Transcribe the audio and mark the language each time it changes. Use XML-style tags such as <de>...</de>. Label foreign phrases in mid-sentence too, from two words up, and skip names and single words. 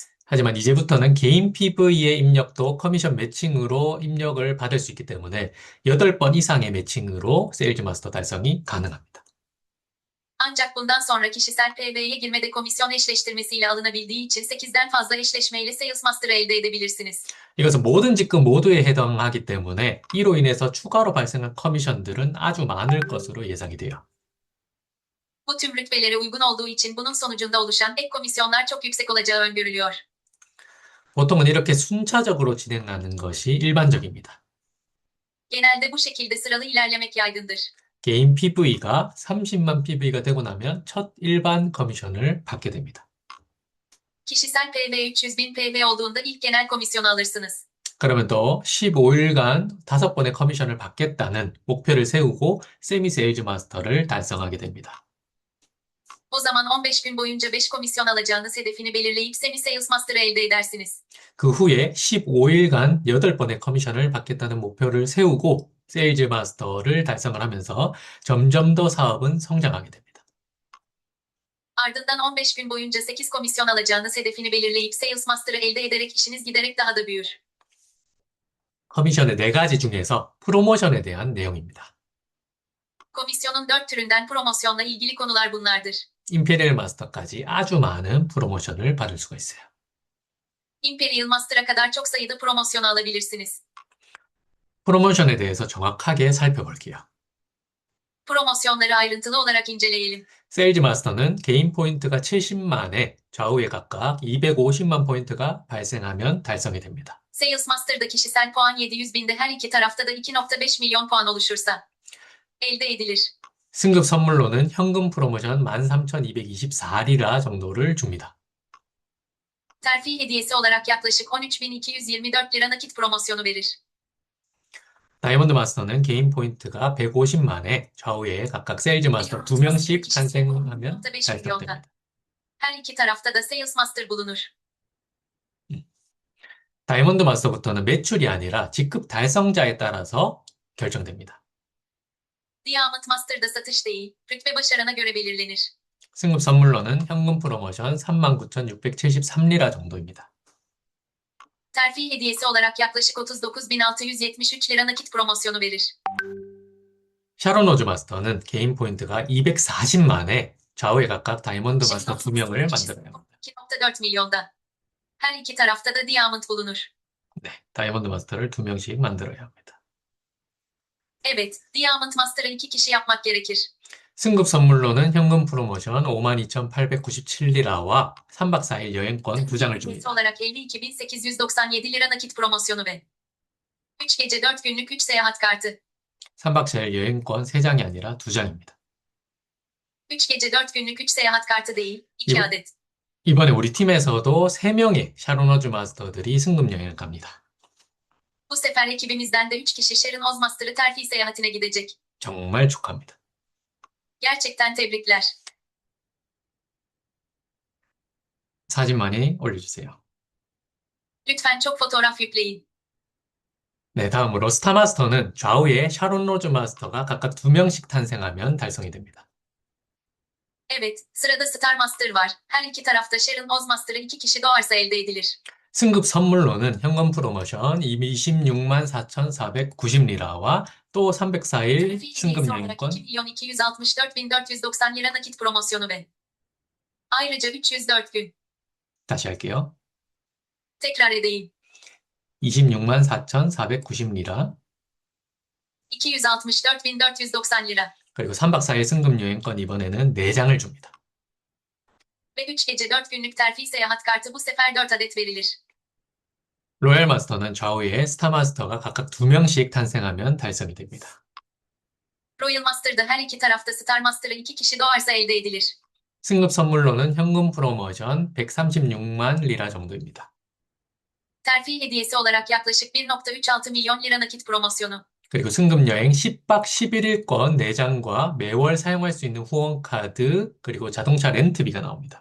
<ko>하지만 이제부터는 개인 PV의 입력도 커미션 매칭으로 입력을 받을 수 있기 때문에 8번 이상의 매칭으로 세일즈 마스터 달성이 가능합니다.</ko> <tr>Ancak bundan sonra kişisel PV'ye girmede komisyon eşleştirmesiyle alınabildiği için 8'den fazla eşleşmeyle Sales Master'ı elde edebilirsiniz.</tr> <ko>이것은 모든 직급 모두에 해당하기 때문에 이로 인해서 추가로 발생한 커미션들은 아주 많을 것으로 예상이 돼요.</ko> <tr>Bu tüm rütbelere uygun olduğu için bunun sonucunda oluşan ek komisyonlar çok yüksek olacağı öngörülüyor.</tr> <ko>보통은 이렇게 순차적으로 진행하는 것이 일반적입니다.</ko> <tr>Genelde bu şekilde sıralı ilerlemek yaygındır.</tr> <ko>개인 PV가 30만 PV가 되고 나면 첫 일반 커미션을 받게 됩니다.</ko> <tr>Kişisel PV 300.000 PV olduğunda ilk genel komisyonu alırsınız.</tr> <ko>그러면 또 15일간 5번의 커미션을 받겠다는 목표를 세우고 세미 세일즈 마스터를 달성하게 됩니다.</ko> <tr>O zaman 15 gün boyunca 5 komisyon alacağınız hedefini belirleyip Semi Sales Master'ı elde edersiniz.</tr> <ko>그 후에 15일간 8번의 커미션을 받겠다는 목표를 세우고 세일즈 마스터를 달성을 하면서 점점 더 사업은 성장하게 됩니다.</ko> <tr>Ardından 15 gün boyunca 8 komisyon alacağınız hedefini belirleyip Sales Master'ı elde ederek işiniz giderek daha da büyür.</tr> <ko>커미션의 4가지 중에서 프로모션에 대한 내용입니다.</ko> <tr>Komisyonun 4 türünden promosyonla ilgili konular bunlardır.</tr> <ko>임페리얼 마스터까지 아주 많은 프로모션을 받을 수가 있어요.</ko> <tr>Imperial Master'a kadar çok sayıda promosyon alabilirsiniz.</tr> <ko>프로모션에 대해서 정확하게 살펴볼게요.</ko> <tr>Promosyonları ayrıntılı olarak inceleyelim.</tr> <ko>세일즈 마스터는 개인 포인트가 70만에 좌우에 각각 250만 포인트가 발생하면 달성이 됩니다.</ko> <tr>Sales Master'da kişisel puan 700.000'de her iki tarafta da 2.5 milyon puan oluşursa elde edilir.</tr> <ko>승급 선물로는 현금 프로모션 13,224리라 정도를 줍니다.</ko> <tr>Terfi hediyesi olarak yaklaşık 13.224 lira nakit promosyonu verir.</tr> <ko>다이아몬드 마스터는 개인 포인트가 150만에 좌우에 각각 세일즈 마스터 2명씩 탄생하면 2.5 달성됩니다.</ko> <tr>Her iki tarafta da Sales Master bulunur.</tr> <ko>다이아몬드 마스터부터는 매출이 아니라 직급 달성자에 따라서 결정됩니다.</ko> <tr>Diamond Master'da satış değil, rütbe başarana göre belirlenir.</tr> <ko>승급 선물로는 현금 프로모션 39,673리라 정도입니다.</ko> <tr>Terfi hediyesi olarak yaklaşık 39.673 lira nakit promosyonu verir.</tr> <ko>샤론 로즈 마스터는 개인 포인트가 240만에 좌우에 각각 다이아몬드 마스터 2명을 만들어야 합니다.</ko> <tr>2.4 milyonda. Her iki tarafta da Diamond bulunur.</tr> <ko>네, 다이아몬드 마스터를 2명씩 만들어야 합니다.</ko> <tr>Evet, Diamond Master'ı 2 kişi yapmak gerekir.</tr> <ko>승급 선물로는 현금 프로모션 52,897리라와 3박 4일 여행권 2장을</ko> <tr>Hediyesi</tr> <ko>줍니다.</ko> <tr>olarak 52.897 lira nakit promosyonu ve 3 gece 4 günlük 3 seyahat kartı.</tr> <ko>3박 4일 여행권 3장이 아니라 2장입니다.</ko> <tr>3 gece 4 günlük 3 seyahat kartı değil, 2</tr> <ko>이번-</ko> <tr>adet.</tr> <ko>이번에 우리 팀에서도 3명의 샤론 로즈 마스터들이 승급 여행을 갑니다.</ko> <tr>Bu sefer ekibimizden de 3 kişi Sharon Ozmaster'ı terfi seyahatine gidecek.</tr> <ko>정말 축하합니다.</ko> <tr>Gerçekten tebrikler.</tr> <ko>사진 많이 올려주세요.</ko> <tr>Lütfen çok fotoğraf yükleyin.</tr> <ko>네, 다음으로 스타마스터는 좌우에 샤론 로즈 마스터가 각각 2명씩 탄생하면 달성이 됩니다.</ko> <tr>Evet, sırada Star Master var. Her iki tarafta Sharon Ozmaster'ı 2 kişi doğarsa elde edilir.</tr> <ko>승급 선물로는 현금 프로모션 26만 4,490리라와 또 304일</ko> <tr>Terfi</tr> <ko>승급</ko> <tr>hediyesi olarak</tr> <ko>여행권,</ko> <tr>2.264.490 lira nakit promosyonu ve ayrıca 304 gün.</tr> <ko>다시 할게요.</ko> <tr>Tekrar edeyim.</tr> <ko>26만 4,490리라,</ko> <tr>264.490 lira</tr> <ko>그리고 3박 4일 승급 여행권 이번에는 4장을 줍니다.</ko> <tr>ve 3 gece 4 günlük terfi seyahat kartı bu sefer 4 adet verilir.</tr> <ko>로얄 마스터는 좌우에 스타 마스터가 각각 2명씩 탄생하면 달성이 됩니다.</ko> <tr>Royal Master'da her iki tarafta Star Master'ı 2 kişi doğarsa elde edilir.</tr> <ko>승급 선물로는 현금 프로모션 136만 리라 정도입니다.</ko> <tr>Terfi hediyesi olarak yaklaşık 1.36 milyon lira nakit promosyonu.</tr> <ko>그리고 승급 여행 10박 11일권 4장과 매월 사용할 수 있는 후원카드, 그리고 자동차 렌트비가 나옵니다.</ko>